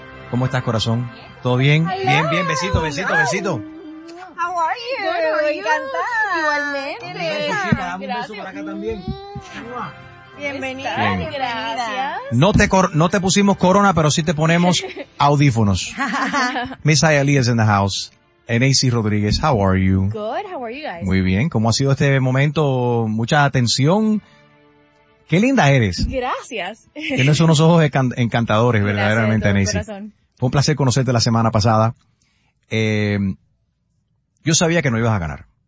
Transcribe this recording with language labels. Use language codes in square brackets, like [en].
[es] ¿Cómo estás, corazón? ¿Todo bien? [en] Hello. [es] Bien, bien, besito, besito, [en] Hi. [es] Besito. [en] How are you? [es] Bueno, encantada. Igualmente. Qué linda. Un gracias. Beso para acá también. Bienvenida. Gracias. No te pusimos corona, pero sí te ponemos audífonos. [en] Miss Ayali is in the house. NAC Rodríguez, how are you? Good, how are you guys? [es] Muy bien, ¿cómo ha sido este momento? Mucha atención. Qué linda eres. Gracias. Tienes unos ojos encantadores. Gracias, verdaderamente, NAC. Fue un placer conocerte la semana pasada. Yo sabía que no ibas a ganar.